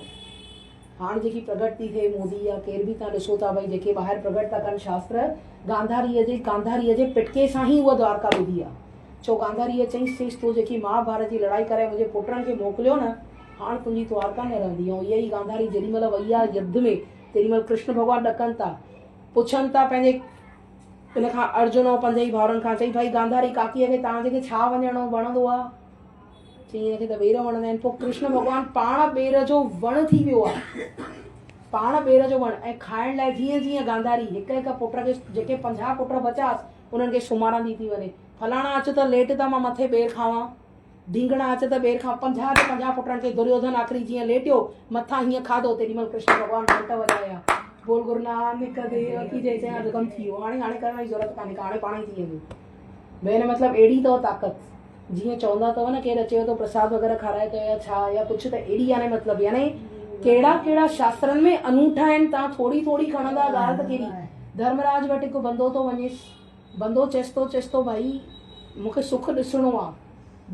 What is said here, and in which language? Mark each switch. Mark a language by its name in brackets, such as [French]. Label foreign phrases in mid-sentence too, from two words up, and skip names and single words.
[Sindhi] हाणे जेकी प्रगट थी थिए मोदी या केर बि तव्हां ॾिसो था भई जेके ॿाहिरि प्रगट था कनि शास्त्र, गांधारीअ जे पिटके सां ई उहा द्वारका ॿुधी आहे। छो गांधारीअ चईं तूं जेकी महाभारत जी लड़ाई करे मुंहिंजे पुटनि खे मोकिलियो न, हाणे तुंहिंजी द्वारका न रहंदी। ऐं इहा ई गांधारी जेॾीमहिल वई आहे युद्ध में, तेॾीमहिल कृष्ण भॻवानु ॾकनि था, पुछनि था पंहिंजे हिन खां अर्जुन ऐं पंज भाउरनि खां, चई भाई गांधारी काकीअ खे तव्हांजे खे छा वञणो वणंदो आहे? चई हिनखे त ॿेर वणंदा आहिनि। पोइ कृष्ण भॻवानु पाण ॿेर जो वण थी वियो आहे, पाण ॿेर जो वण। ऐं खाइण लाइ जीअं जीअं गांधारी हिक हिक पुट खे, जेके 50 पुट बचासि उन्हनि खे सुम्हारंदी थी वञे। फलाणा अच त लेट त मां मथे ॿेर खावां, ढींगणा अच त ॿेर खां। 50 जे 50 पुटनि खे दुर्योधन आख़िरी जीअं लेटियो मथां हीअं खाधो, तेॾीमहिल कृष्ण भॻवानु घंट वॼाया, [Hindi] बोल गुरु नानक देव की जय, [Sindhi] चयां त कमु थी वियो। हाणे करण जी ज़रूरत कान्हे, हाणे पाण ई थी वेंदो। भेण मतिलबु अहिड़ी अथव ताक़त, जीअं चवंदा अथव न केरु अचेव थो प्रसाद वग़ैरह खाराए थो या छा या कुझु, त अहिड़ी याने मतिलबु याने कहिड़ा कहिड़ा शास्त्रनि में अनूठा आहिनि। तव्हां थोरी थोरी खणंदा, ॻाल्हि त कहिड़ी। धर्मराज वटि हिकु बंदो थो वञेसि, बंदो चएसि थो भाई मूंखे सुख ॾिसणो आहे।